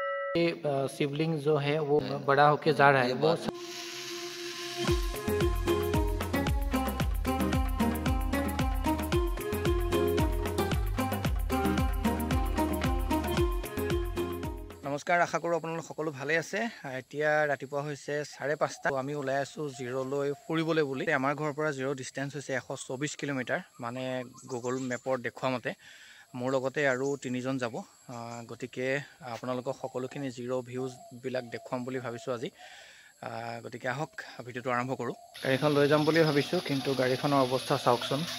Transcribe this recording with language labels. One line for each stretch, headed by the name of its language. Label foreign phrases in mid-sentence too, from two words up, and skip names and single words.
Hindi: शिवलिंग जो है वो बड़ा होके जा रहा है वो
Assamese: নমস্কাৰ আশা কৰোঁ আপোনালোক সকলো ভালে আছে এতিয়া ৰাতিপুৱা হৈছে 5:30 আমি ওলাই আছো জিৰ'লৈ ফুৰিবলৈ বুলি আমাৰ ঘৰৰ পৰা জিৰ' ডিসটেন্স হৈছে 124 কিলোমিটাৰ মানে গুগল মেপৰ দেখুৱা মতে মোৰ লগতে আৰু তিনিজন যাব গতিকে আপোনালোকক সকলোখিনি জিৰ' ভিউজ বিলাক দেখুৱাম বুলি ভাবিছো আজি গতিকে আহক ভিডিওটো আৰম্ভ কৰোঁ গাড়ীখন লৈ যাম বুলি ভাবিছো কিন্তু গাড়ীখনৰ অৱস্থা চাওকচোন